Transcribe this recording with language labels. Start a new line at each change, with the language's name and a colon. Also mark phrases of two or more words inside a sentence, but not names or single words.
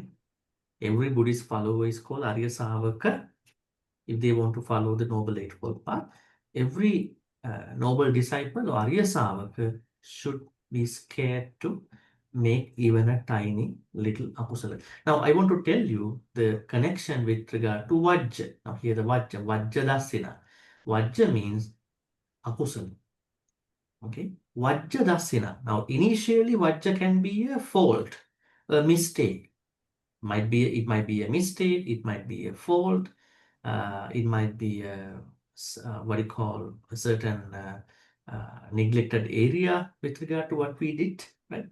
English: Every Buddhist follower is called
Pali: Arya Savaka
English: if they want to follow the Noble Eightfold Path. Every noble disciple or
Pali: Arya Savaka
English: should be scared to make even a tiny little akusala. Now, I want to tell you the connection with regard to Vajja. Now, here the Vajja, Vajjadasina. Vajja means akusala. Okay, Vajjadasina. Now, initially, Vajja can be a fault, a mistake. It might be a mistake, it might be a fault, it might be what do you call a certain neglected area with regard to what we did, right?